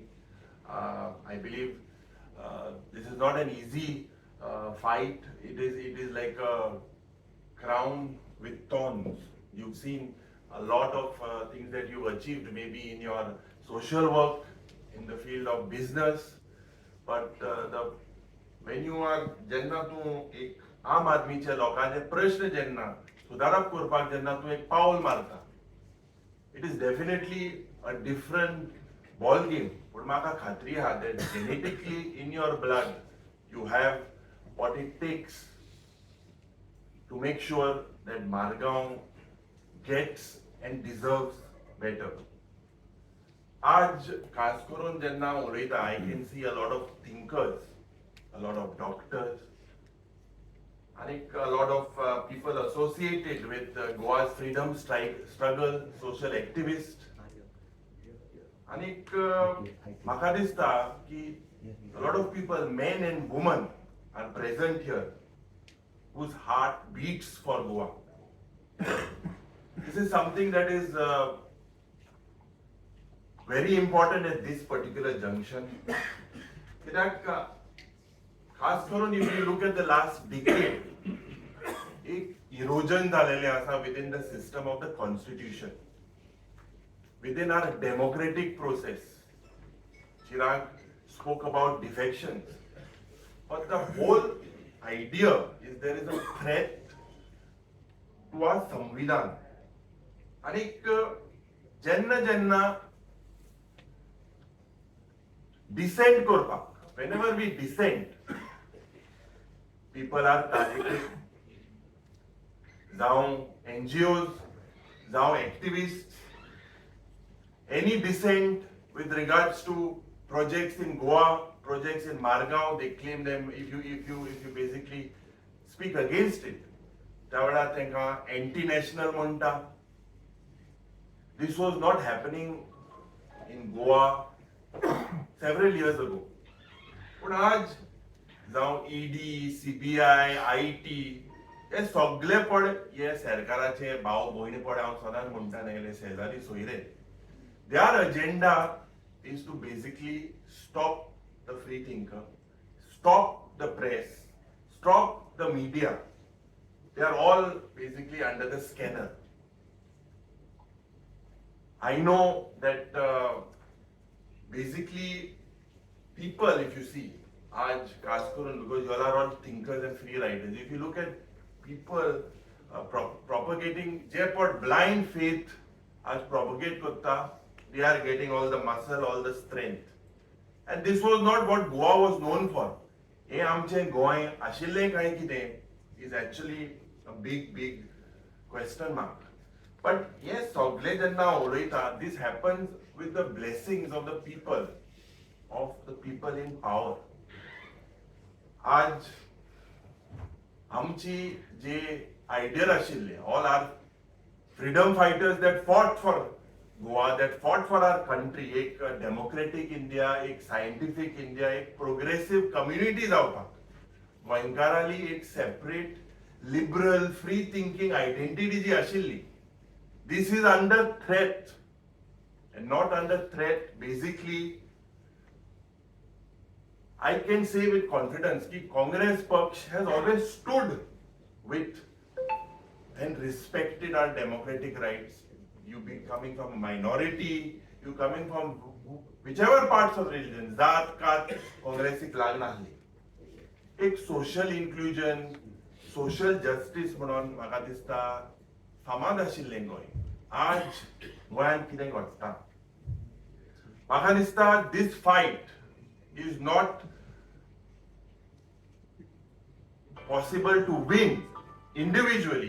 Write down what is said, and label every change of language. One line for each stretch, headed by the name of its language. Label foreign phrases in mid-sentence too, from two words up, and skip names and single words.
English: I believe this is not an easy fight. It is like a crown with thorns. You've seen a lot of things that you've achieved, maybe in your social work, in the field of business, but when you are
Konkani: जेन्ना तूं एक आम आदमीच्या लोकांचे प्रश्न जेन्ना सुदारप करपाक जेन्ना तूं एक पावल मारता,
English: it is definitely a different ball game.
Konkani: पण म्हाका खात्री आहा
English: that genetically in your blood you have what it takes to make sure that Margaon gets and deserves better.
Konkani: आज खास करून जेन्ना उलयता,
English: I can see a lot of thinkers, a lot of doctors, and a lot of people associated with Goa's freedom struggle, social activists. And
Konkani: म्हाका दिसता की
English: a lot of people, men and women, are present here whose heart beats for Goa. This is something that is very important at this particular junction.
Konkani: कित्याक खास करून
English: if you look at the last decade, एक erosion
Konkani: झालेले आसा
English: within the system of the constitution, within our democratic process. Chirag spoke about defections, but the whole idea is there is a threat to our संविधान.
Konkani: आणि जेन्ना जेन्ना dissent करपाक,
English: whenever we dissent, people are targeted. जावं NGOs, जावं activists, any dissent with regards to projects in Goa, projects in Margaon, they claim them. If you basically speak against it,
Konkani: त्या वेळार तांकां anti-national म्हणटा.
English: This was not happening in Goa several years ago.
Konkani: पण आज जावं ED, CBI, IT, हे सगळेपण हे सरकाराचे भाव भयणीपण हांव सदांच म्हणटा न्हय शेजारी सोयरे.
English: Their agenda is to basically stop the free thinker, stop the press, stop the media. They are all basically under the scanner. I know that basically people, if you see,
Konkani: आज खास करून,
English: because you all are all thinkers and free riders, if you look at people propagating
Konkani: जे पण
English: blind faith आज propagate करता, they are getting all the muscle, all the strength. And this was not what Goa was known for.
Konkani: हे आमचें गोंय आशिल्लें काय कितें
English: is actually a big question mark. But yes,
Konkani: सगळे जेन्ना उलयता,
English: this happens with the blessings of the people in power.
Konkani: आज आमची जे ideal आशिल्ले,
English: all our freedom fighters that fought for Goa, that fought for our country, एक democratic India, एक scientific India, एक progressive community जावपाक,
Konkani: गोंयकाराली एक
English: separate, liberal, free thinking identity
Konkani: जी आशिल्ली,
English: this is under threat. And not under threat, basically, I can say with confidence that Congress Paksh has always stood with and respected our democratic rights. You be coming from a minority, you coming from whichever parts of religion,
Konkani: Zaat, Kat, Congress की लाग नाहली. एक
English: social inclusion, social justice
Konkani: म्हणून म्हाका दिसता फामाद आशिल्लें गोंय. आज गोंयांत कितें घडटा? म्हाका दिसता
English: this fight is not possible to win individually.